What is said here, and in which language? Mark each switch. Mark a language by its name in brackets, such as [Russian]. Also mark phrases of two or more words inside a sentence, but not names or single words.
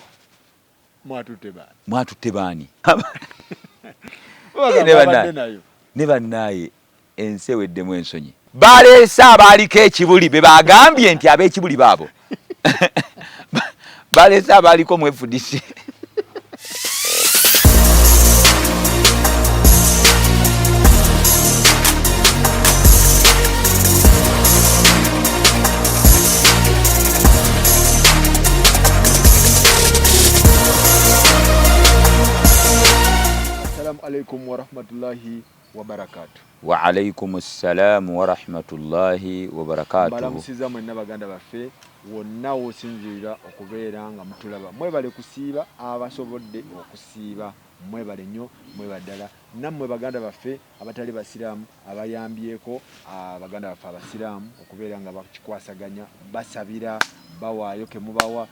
[Ganda] Mwatutte baani? Ne bannaye ensi eweddemu ensonyi. Baleese abaaliko ekibuli be bagambye nti ab'ekibuli baabo. Baleese abaaliko mwefudisi. [Arabic] عليكم ورحمة الله وبركاته. وعليكم السلام ورحمة الله وبركاته. [Ganda] Balamusiza mwenna baganda baffe wonna wosinzira okubeera nga mutulaba. Mwebale kusiiba abasobodde okusiiba. Mwebale nnyo mwebaddala. Nammwe baganda baffe abatali basiraamu abayambyeko baganda baffe abasiraamu okubeera nga bakikwasaganya basabira bawaayo ke mubawa.